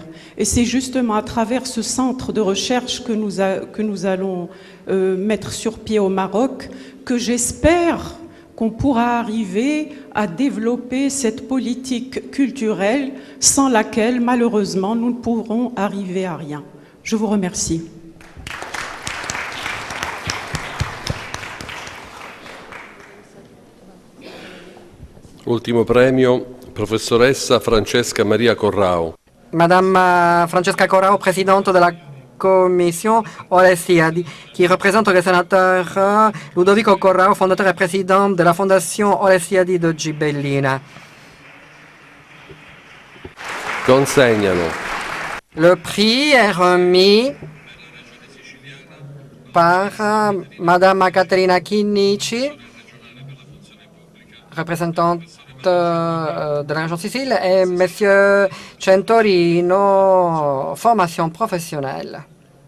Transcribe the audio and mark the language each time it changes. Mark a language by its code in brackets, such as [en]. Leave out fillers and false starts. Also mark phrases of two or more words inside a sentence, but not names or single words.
[fr] Et c'est justement à travers ce centre de recherche que nous allons mettre sur pied au Maroc que j'espère qu'on pourra arriver à développer cette politique culturelle sans laquelle, malheureusement, nous ne pourrons arriver à rien. Je vous remercie. [it] Ultimo premio, professoressa Francesca Maria Corrao. [fr] Madame Francesca Corrao, présidente de la commission Olesiadi, qui représente le sénateur Ludovico Corrao, fondateur et président de la fondation Olesiadi de Gibellina. [it] Consegnano. [fr] Le prix est remis par Madame Caterina Chinnici, représentante de la région Sicile, et Monsieur Centorino, formation professionnelle.